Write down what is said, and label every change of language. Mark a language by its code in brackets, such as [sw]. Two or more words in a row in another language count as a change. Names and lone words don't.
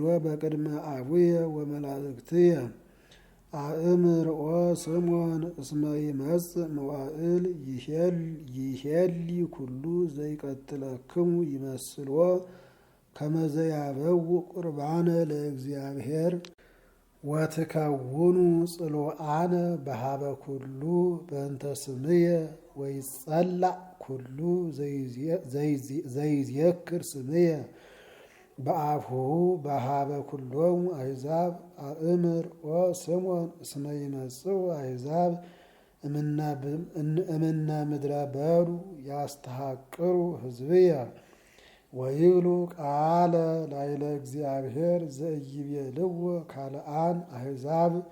[gez] በቅድመ አቡየ ወመላእክትየ አእምርኦ ስሞን እስመ ይመጽእ መዋዕል ይሄሊ ኩሉ ዘይቀትለክሙ ይመስሎ ከመ ዘያበው ቁርባነ ለእግዚአብሔር ወትከውኑ ጽሎአነ በሃበ ኩሉ በእንተ ስምየ ወይጸላእ ኩሉ ዘይዝየክር ስምየ በአፍሁ በሃበ ኩሎሙ አሕዛብ አእምር ኦ ስሞን እስመ ይመጽኡ አሕዛብ እምነ ምድረ በዱ ያስተሐቅሩ ሕዝብየ ወይብሉ ቃለ ላይለ እግዚአብሔር ዘኢይቤልዎ ካልአን አሕዛብ